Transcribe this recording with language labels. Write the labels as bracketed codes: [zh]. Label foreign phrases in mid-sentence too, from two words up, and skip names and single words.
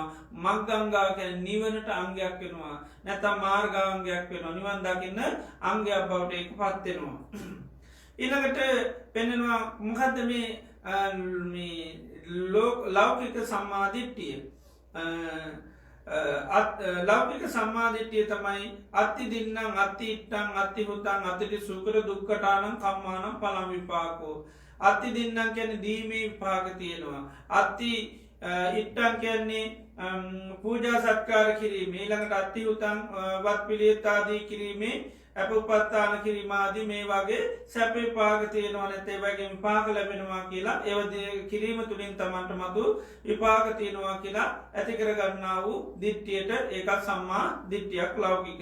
[si] මග්ගංගා කියන්නේ නිවනට අංගයක් වෙනවා. නැත්නම් මාර්ගාංගයක් වෙනවා. නිවන් දකින්න අංගයක් බවට ඒකපත් වෙනවා. ඊළඟට පෙන්වනවා මොකද්ද මේ ලෞකික සම්මාදිට්ඨිය. ලෞකික සම්මාදිට්ඨිය තමයි [pi] අත්ති දින්නම් අත්ති ඉත්තං අත්ති හුතං අත්ති සුකර දුක්ඛටානම් කම්මානම් පලං විපාකෝ. අත්ති දින්නම් [si] කියන්නේ දීමේ විපාක තියෙනවා. [pi] අත්ති ඉත්තං [si] කියන්නේ පූජා සත්කාර කිරීමේ. ඊළඟට [pi] අත්ති හුතං [si] වත් පිළියෙත් ආදී කිරීමේ අප උපත්තාන කිරීමාදී මේ වගේ සැප විපාක තියෙනවා. නැත්නම් ඒ වගේ විපාක ලැබෙනවා කියලා ඒව කිරීම තුලින් තමන්ට මතු විපාක තියෙනවා කියලා ඇති කර ගන්නා වූ දිට්ඨියට ඒක සම්මා දිට්ඨියක් ලෞකික.